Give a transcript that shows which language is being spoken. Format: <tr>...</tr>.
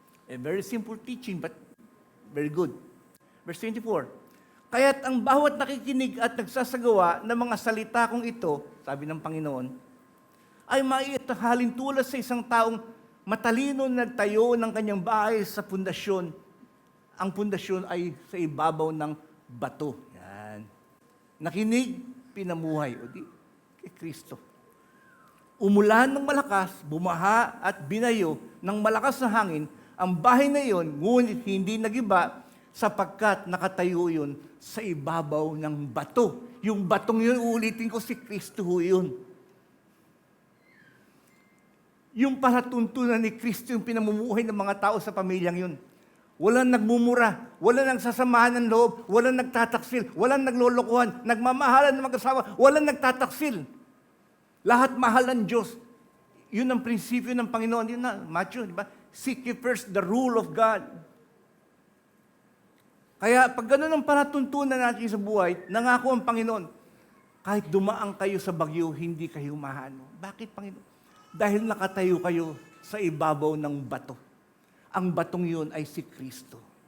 <en>A very simple teaching but very good. Verse 24.</en> <tl>Kaya't ang bawat nakikinig at nagsasagawa ng mga salita kong ito, sabi ng Panginoon, ay maihalin tulad sa isang taong matalino na nagtayo ng kanyang bahay sa pundasyon. Ang pundasyon ay sa ibabaw ng bato. Yan. Nakinig, pinamuhay. O di, kay Kristo. Umulan ng malakas, bumaha at binayo ng malakas na hangin, ang bahay na iyon, ngunit hindi nagiba sapagkat nakatayo yun sa ibabaw ng bato. Yung batong yun, ulitin ko, si Kristo ho yun. Yung palatuntunan ni Kristo, yung pinamumuhay ng mga tao sa pamilyang yun. Walang nagmumura, walang nagsasamahan ng loob, walang nagtataksil, walang naglolokohan, nagmamahalan ng mag-asawa, walang nagtataksil. Lahat mahal ng Diyos. Yun ang prinsipyo ng Panginoon. Yun na, Matthew, di ba?</tl> <en>Seek ye first the rule of God.</en> <tl>Kaya pag ganun ang palatuntunan natin sa buhay, nangako ang Panginoon, kahit dumaan kayo sa bagyo, hindi kayo mahano. Bakit, Panginoon? Dahil nakatayo kayo sa ibabaw ng bato. Ang batong yun ay si Kristo.</tl>